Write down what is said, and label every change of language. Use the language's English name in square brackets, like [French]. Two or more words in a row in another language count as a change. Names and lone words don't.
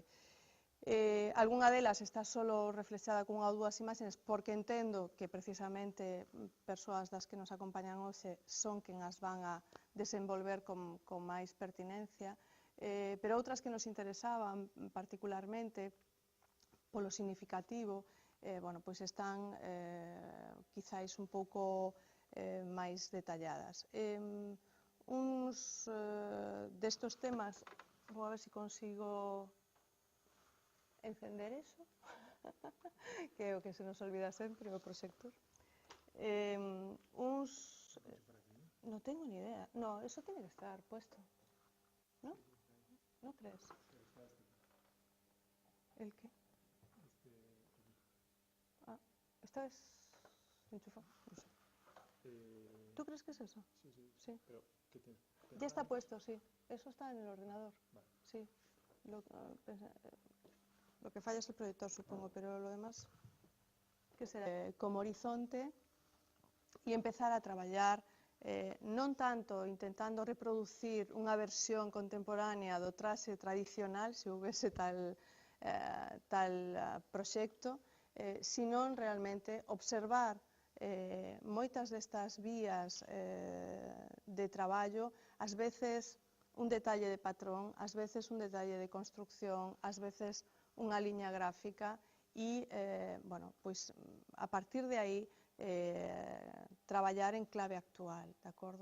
[Galician] Algunha delas está solo reflexada cunha ou dúas imaxes porque entendo que precisamente persoas das que nos acompañan hoxe son quen as van a desenvolver con máis pertinencia, pero outras que nos interesaban particularmente polo significativo, pois están quizáis un pouco máis detalladas. Uns destos temas, vou a ver se consigo encender eso, que é o que se nos olvida sempre, o proxector. [Spanish] No tengo ni idea. No, eso tiene que estar puesto. ¿No? ¿No crees? ¿El qué? Ah, ¿esta es enchufada? No sé. ¿Tú crees que es eso? Sí, sí. Sí. Pero, ¿qué tiene? Ya está puesto, sí. Eso está en el ordenador. Vale. Sí. Lo que falla es el proyector, supongo, pero lo demás, [Galician] que será como horizonte e empezar a traballar non tanto intentando reproducir unha versión contemporánea do traxe tradicional, se houvese tal proxecto, senón realmente observar moitas destas vías de traballo, ás veces un detalle de patrón, ás veces un detalle de construcción, ás veces unha liña gráfica e, pois, a partir de aí traballar en clave actual, de acordo?